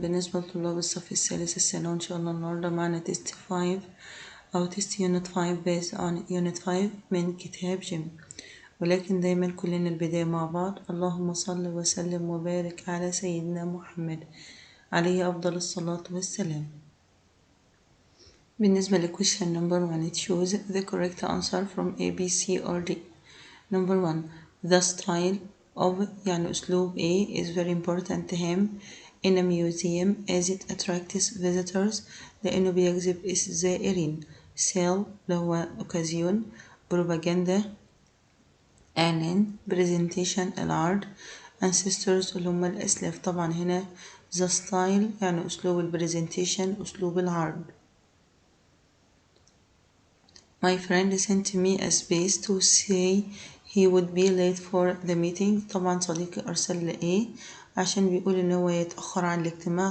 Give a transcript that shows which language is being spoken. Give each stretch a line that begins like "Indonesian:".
Arabic: بالنسبة لطلاب الصف الثالث الثانوي، إن شاء الله النهاردة معنا تيست 5 أو تيست يونت 5
English: based on
Arabic: يونت 5 من كتاب جيم، ولكن دايما كلنا البداية مع بعض. اللهم صل وسلم وبارك على سيدنا محمد عليه أفضل الصلاة والسلام. بالنسبة ل
English: question number 1, choose the correct answer from A, B, C or D. Number 1, the style of
Arabic: يعني أسلوب
English: A is very important to him in a museum as it attracts visitors
Arabic: لأنه بيجذب الزائرين. sell اللي هو occasion، propaganda إعلان، presentation العرض، ancestors اللي هم الأسلاف. طبعا هنا the style يعني أسلوب البرزنتيشن، أسلوب العرض.
English: My friend sent me a space to say he would be late for the meeting.
Arabic: طبعا صديقي أرسل لي إيه عشان بيقول إن هو يتأخر عن الاجتماع.